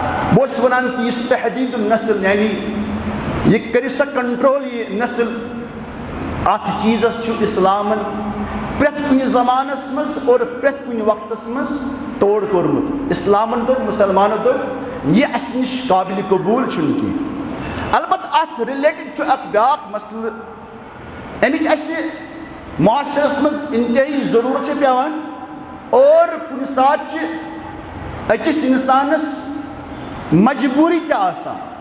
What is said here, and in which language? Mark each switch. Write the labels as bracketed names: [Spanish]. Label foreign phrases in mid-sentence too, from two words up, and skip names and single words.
[Kashmiri] بہت ونان کہ یہ [Arabic] تحدید النسل [Kashmiri] یعنی یہ کرِ سا کنٹرول یہ نسل ات چیزس چھُ اسلامن پرٛٮ۪تھ کُنہِ زمانس منٛز اور پرٛٮ۪تھ کُنہِ وقتس منٛز توڑ کوٚرمُت. اسلامن دوٚپ مسلمانو دوٚپ یہِ اَسہِ نِش قابلِ قبوٗل چھُنہٕ کینٛہہ. البتہ اتھ رِلیٹڈ چھُ اکھ بیٛاکھ مسلہٕ امِچ اَسہِ معاشرس منٛز انتہٲیی ضروٗرت چھِ پیٚوان اور کُنہِ ساتہٕ چھِ أکِس اِنسانس مجبوٗری تہِ آسان.